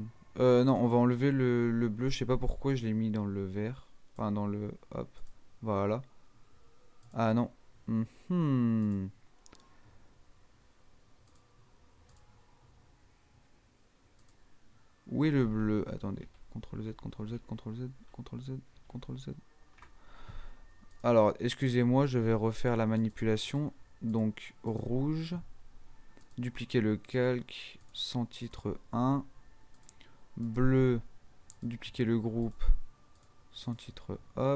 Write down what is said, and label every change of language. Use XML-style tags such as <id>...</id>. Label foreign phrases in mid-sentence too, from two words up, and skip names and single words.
<fr>Non, on va enlever le bleu. Je sais pas pourquoi je l'ai mis dans le vert. Enfin, dans le. Hop. Voilà. Ah non. Où est le bleu? Attendez. CTRL Z, CTRL Z, CTRL Z, CTRL Z, CTRL Z. Alors, excusez-moi, je vais refaire la manipulation. Donc, rouge. Dupliquer le calque. Sans titre 1. Bleu. Dupliquer le groupe. Sans titre, hop.</fr>